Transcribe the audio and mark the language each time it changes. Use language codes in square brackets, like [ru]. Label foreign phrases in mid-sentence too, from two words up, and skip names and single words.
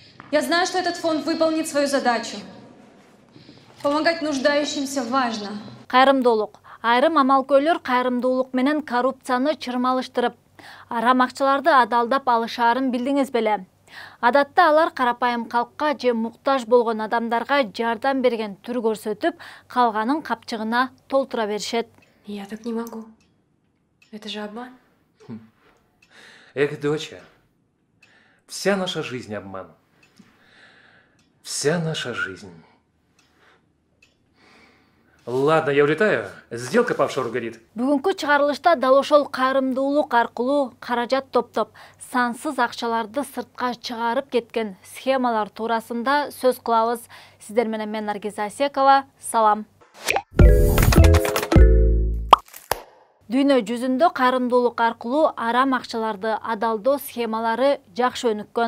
[ru] Я знаю, что этот фонд выполнит свою задачу. Помогать нуждающимся важно. [ky] Кайрымдуулук. Айрым амалкөйлөр кайрымдуулук менен коррупцияны чырмалыштырып, арам акчаларды адалдап алышаарын билдиңиз беле? Адатта алар карапайым калкка же муктаж болгон адамдарга жардам берген түр көрсөтүп, калганын капчыгына толтура беришет. [ru] Я так не могу. Это же обман. Эх, доча, вся наша жизнь обман. Вся наша жизнь. Ладно, я улетаю. Сделка по офшору горит. [ky] Бүгүнкү чыгарылышта дал ошол кайрымдуулук аркылуу каражат топтоп, сансыз акчаларды сыртка чыгарып кеткен схемалар туурасында сөз кылабыз. Сиздер менен мен Наргиза Асекова. Салам. Дүйнө жүзүндө кайрымдуулук аркылуу арам акчаларды адалдоо схемалары жакшы өнүккөн.